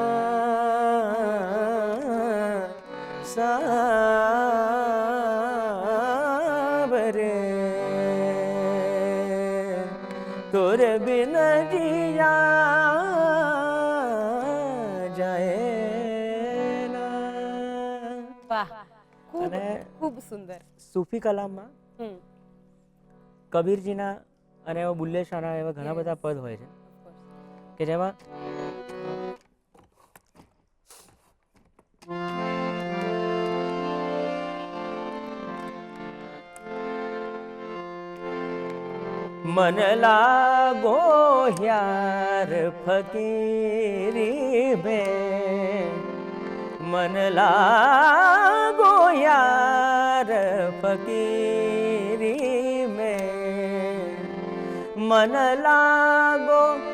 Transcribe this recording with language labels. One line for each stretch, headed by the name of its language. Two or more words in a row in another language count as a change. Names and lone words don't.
Hindi: ना सावरे तोरे बिन जिया
Gujarati: જાય ના. વાહ, ખૂબ અને ખૂબ સુંદર. સૂફી કલામમાં હમ, કબીરજીના અને એવા બુલ્લે શાહના એવા ઘણા બધા પદ હોય છે
English: of course.
Gujarati: કે જેમાં
Hindi: मन लागो यार फकीरी में मन लागो यार फकीरी में मन लागो